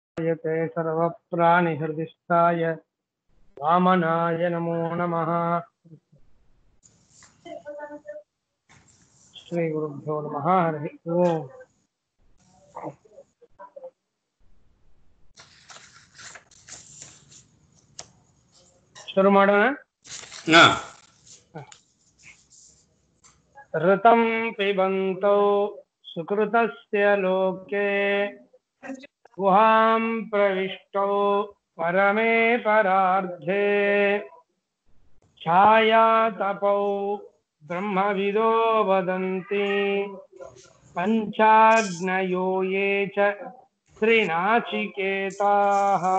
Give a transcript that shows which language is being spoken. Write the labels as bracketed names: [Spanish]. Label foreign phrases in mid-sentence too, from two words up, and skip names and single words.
[Sanskrit] यते सर्वप्राणिहृदिस्थाय वामनाय नमो नमः। श्रीगुरुभ्यो नमः। हरि ओम्। [Kannada] ಶುರು ಮಾಡೋಣ. [Sanskrit] ಋತಂ ಪಿಬಂತೌ ಸುಕೃತಸ್ಯ ಲೋಕೆ ಗುಹಾಂ ಪ್ರವಿಷ್ಟೌ ಪರಮೇ ಪರಾರ್ಧೆ ಛಾಯಾತಪೌ ಬ್ರಹ್ಮವಿದೋ ವದಂತಿ ಪಂಚಾಗ್ನಯೋ ಯೇ ಚ ತ್ರಿನಾಚಿಕೇತಾಃ.